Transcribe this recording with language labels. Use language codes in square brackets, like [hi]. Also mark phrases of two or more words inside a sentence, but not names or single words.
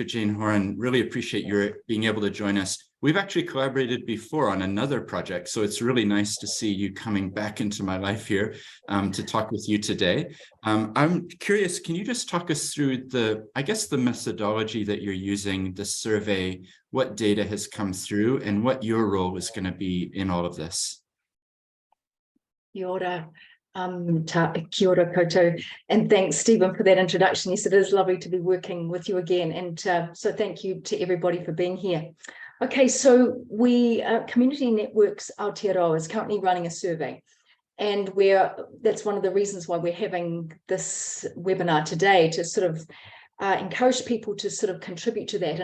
[en] Jane Horan, really appreciate your being able to join us. We've actually collaborated before on another project, so it's really nice to see you coming back into my life here to talk with you today. I'm curious, can you just talk us through the methodology that you're using, the survey, what data has come through, and what your role is going to be in all of this? [mi] Kia ora, kia ora koutou, [en] and thanks, Stephen, for that introduction. Yes, it is lovely to be working with you again, and so thank you to everybody for being here. Okay, so we, Community Networks Aotearoa is currently running a survey, and that's one of the reasons why we're having this webinar today, to sort of encourage people to sort of contribute to that.